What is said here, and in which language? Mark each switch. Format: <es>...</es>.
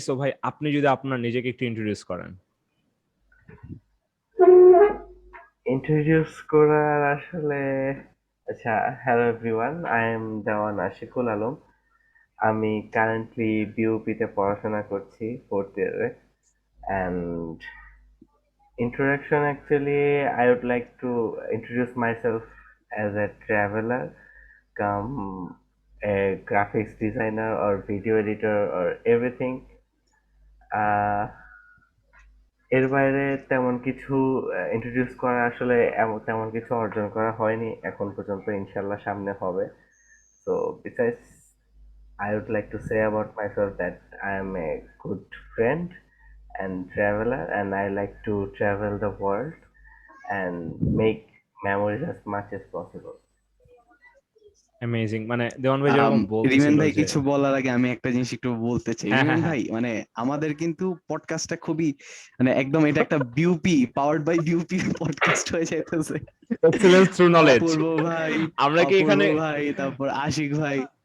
<bn>So ভাই আপনি যদি আপনার নিজেকে একটু ইন্ট্রোডিউস করেন। ইন্ট্রোডিউস করার আসলে, আচ্ছা,</bn> <en>hello everyone, I am</en> <bn>দেওয়ান আশিকুল আলম। আমি কারেন্টলি বিউপিতে পড়াশোনা করছি, ফোর্থ ইয়ারে।</bn> <en>And introduction, actually, I would like to introduce myself as a traveler, come a graphics designer or video editor or everything.</en> <bn>আহ এর বাইরে তেমন কিছু ইন্ট্রোডিউস করা আসলে তেমন কিছু অর্জন করা হয়নি এখন পর্যন্ত, ইনশাল্লাহ সামনে হবে।</bn> <en>So besides, I would like to say about myself that I am a good friend and traveler, and I like to travel the world and make memories as much as possible.</en> <bn>Amazing, মানে দেওয়ান ভাই আম, যেরকম remain বলতেছিল ভাই যে কিছু বলার আগে আমি একটা জিনিস একটু বলতে চাই। হ্যাঁ হ্যাঁ রিমেন হ্যাঁ, ভাই মানে আমাদের কিন্তু পডকাস্টটা খুবই মানে একদম এটা একটা BUP</bn> <en>powered by</en> <bn>BUP podcast হয়ে যাইতেছে।</bn> <en>Excellence through knowledge.</en> <bn>অপূর্ব ভাই, আমরা কি অপূর্ব এখানে, ভাই, তারপর আশিক ভাই।</bn>